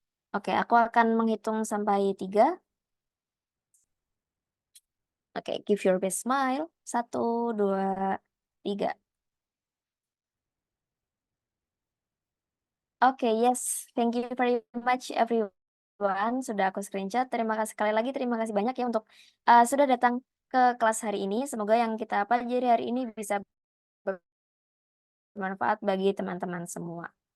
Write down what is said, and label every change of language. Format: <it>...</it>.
<id>Oke, aku akan menghitung sampai 3.</id> <en>Oke, give your best smile. 1, 2, 3. Oke, yes. Thank you very much everyone.</en> <id>Sudah aku screenshot. Terima kasih sekali lagi. Terima kasih banyak ya untuk sudah datang ke kelas hari ini. Semoga yang kita pelajari hari ini bisa bermanfaat bagi teman-teman semua.</id>